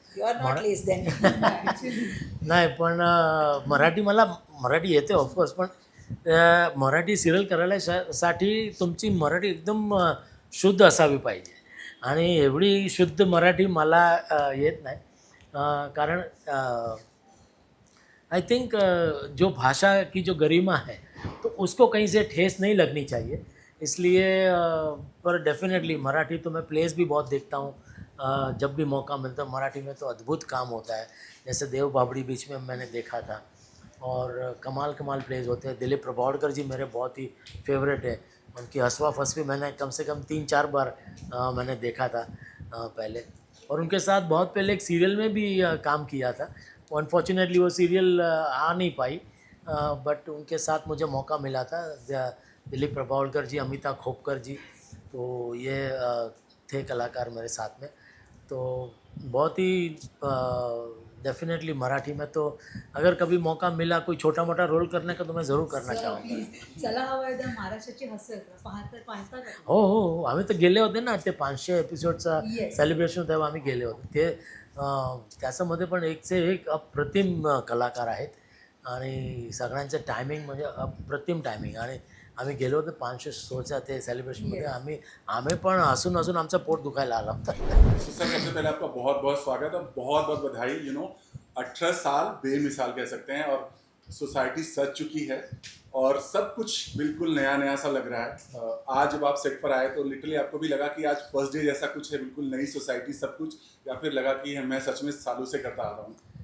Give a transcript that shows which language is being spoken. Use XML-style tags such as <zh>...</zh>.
<en>You are not less than.</en> <mr>नाही पण मराठी मला मराठी येते ऑफकोर्स, पण मराठी सिरियल करायला साठी तुमची मराठी एकदम शुद्ध असावी पाहिजे. आणि एवढी शुद्ध मराठी मला येत नाही.</mr> <hi>कारण</hi> <en>I think</en> <hi>जो भाषा की जो गरिमा है तो उसको कहीं से ठेस नहीं लगनी चाहिए. इसलिए पर डेफिनेटली मराठी तो मैं प्लेस भी बहुत देखता हूँ. जब भी मौका मिलता है मराठी में तो अद्भुत काम होता है. जैसे देव बाबड़ी बीच में मैंने देखा था, और कमाल कमाल प्लेस होते हैं. दिलीप प्रभावड़कर जी मेरे बहुत ही फेवरेट है. उनकी हसवा फसवी मैंने कम से कम 3-4 बार मैंने देखा था पहले. और उनके साथ बहुत पहले एक सीरियल में भी काम किया था. अनफॉर्चुनेटली वो सीरियल आ नहीं पाई, बट उनके साथ मुझे मौका मिला था. दिलीप प्रभावड़कर जी, अमिता खोपकर जी, तो ये थे कलाकार मेरे साथ में. तो बहुत ही डेफिनेटली मराठी में तो अगर कभी मौका मिला कोई छोटा मोठा रोल करने का तो मैं ज़रूर करना चाहूँगा.</hi> <mr>चला हवा एकदा महाराष्ट्राची हसत पाहता का? हो हो हो, आम्ही तर गेले होते ना, ते 500 एपिसोडचा</mr> <en>Yes.</en> <mr>सेलिब्रेशन तेव्हा आम्ही गेले होते. ते त्याच्यामध्ये पण एकचे एक अप्रतिम कलाकार आहेत. आणि सगळ्यांचं टायमिंग म्हणजे अप्रतिम टायमिंग. आणि आम्ही गेलो होतो 500 शोच्या ते सेलिब्रेशनमध्ये. आम्ही पण हसून हसून आमचं पोट दुखायला आलं होतं.</mr> <hi>तो सर सबसे पहले आपका बहुत बहुत स्वागत और बहुत बहुत बधाई. 18 साल बेमिसाल कह सकते हैं, और सोसाइटी सज चुकी है और सब कुछ बिल्कुल नया नया सा लग रहा है. आज जब आप सेट पर आए तो लिटरली आपको भी लगा कि आज फर्स्ट डे जैसा कुछ है, बिल्कुल नई सोसाइटी सब कुछ, या फिर लगा कि मैं सच में सालों से करता आ रहा हूँ?</hi>